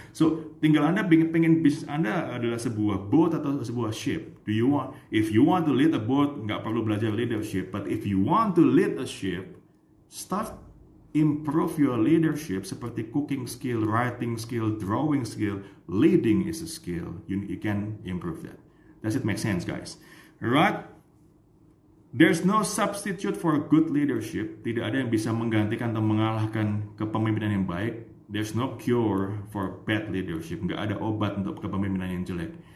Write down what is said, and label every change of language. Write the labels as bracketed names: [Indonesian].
[Indonesian] So, tinggal Anda pengen bisnis Anda adalah sebuah boat atau sebuah ship. [English] If you want to lead a boat, [Indonesian] nggak perlu belajar [English] leadership. But if you want to lead a ship, start improve your leadership seperti cooking skill, writing skill, drawing skill. Leading is a skill. You can improve that. Does it make sense, guys? Right? There's no substitute for good leadership. [Indonesian] Tidak ada yang bisa menggantikan atau mengalahkan kepemimpinan yang baik. [English] There's no cure for bad leadership. [Indonesian] Nggak ada obat untuk kepemimpinan yang jelek.